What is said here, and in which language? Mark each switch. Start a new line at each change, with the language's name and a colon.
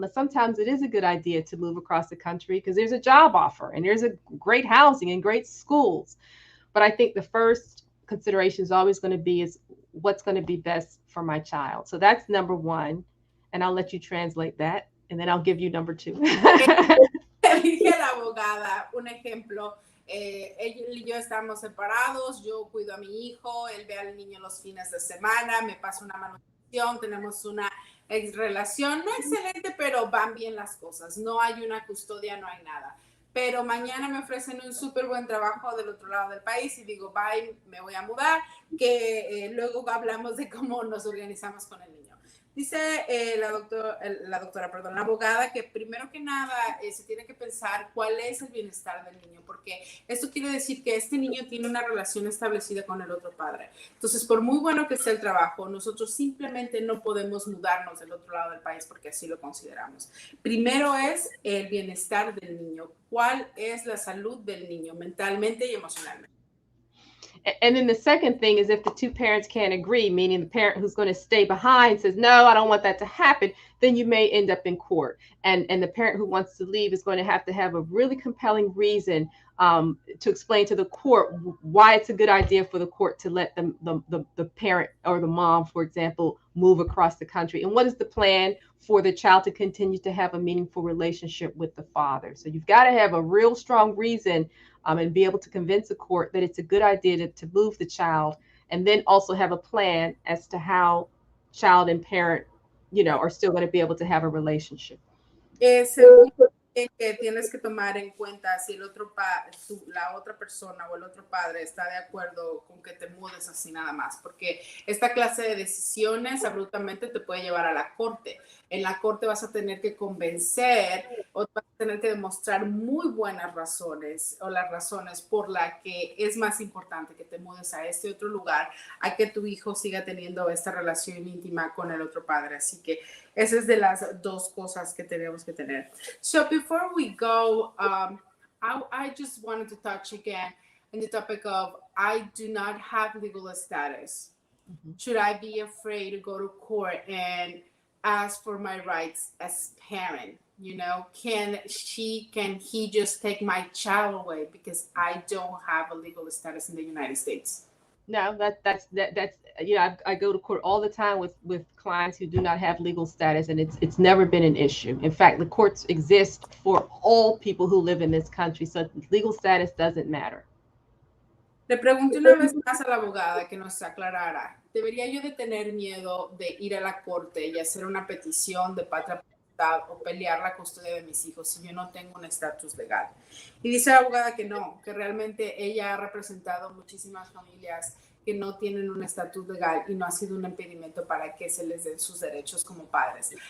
English: Now, sometimes it is a good idea to move across the country because there's a job offer and there's a great housing and great schools. But I think the first consideration is always going to be is what's going to be best for my child. So that's number one. And I'll let you translate that. And then I'll give you number two.
Spanish: Dije la abogada, un ejemplo, él y yo estamos separados, yo cuido a mi hijo, él ve al niño los fines de semana, me pasa una manutención, tenemos una relación, no excelente, pero van bien las cosas, no hay una custodia, no hay nada. Pero mañana me ofrecen un súper buen trabajo del otro lado del país y digo, bye, me voy a mudar, que luego hablamos de cómo nos organizamos con el niño. Dice la abogada, que primero que nada se tiene que pensar cuál es el bienestar del niño, porque esto quiere decir que este niño tiene una relación establecida con el otro padre. Entonces, por muy bueno que sea el trabajo, nosotros simplemente no podemos mudarnos del otro lado del país porque así lo consideramos. Primero es el bienestar del niño. ¿Cuál es la salud del niño mentalmente y emocionalmente?
English: And then the second thing is if the two parents can't agree, meaning the parent who's going to stay behind says, no, I don't want that to happen, then you may end up in court. And the parent who wants to leave is going to have a really compelling reason to explain to the court why it's a good idea for the court to let the parent or the mom, for example, move across the country. And what is the plan for the child to continue to have a meaningful relationship with the father? So you've got to have a real strong reason and be able to convince the court that it's a good idea to move the child, and then also have a plan as to how child and parent, are still going to be able to have a relationship.
Spanish: Que tienes que tomar en cuenta si la otra persona o el otro padre está de acuerdo con que te mudes así nada más, porque esta clase de decisiones abruptamente te puede llevar a la corte. En la corte vas a tener que convencer o vas a tener que demostrar muy buenas razones o las razones por las que es más importante que te mudes a este otro lugar a que tu hijo siga teniendo esta relación íntima con el otro padre. Así que esa es de las dos cosas que tenemos que tener.
English: So before we go, I just wanted to touch again on the topic of I do not have legal status. Mm-hmm. Should I be afraid to go to court and ask for my rights as parent? Can he just take my child away because I don't have a legal status in the United States? No, that's I go to court all the time with clients who do not have legal status, and it's never been an issue. In fact, the courts exist for all people who live in this country, so legal status doesn't matter.
Spanish: Le pregunté una vez más a la abogada que nos aclarara, ¿debería yo de tener miedo de ir a la corte y hacer una petición de patria potestad o pelear la custodia de mis hijos si yo no tengo un estatus legal? Y dice la abogada que no, que realmente ella ha representado muchísimas familias que no tienen un estatus legal y no ha sido un impedimento para que se les den sus derechos como padres.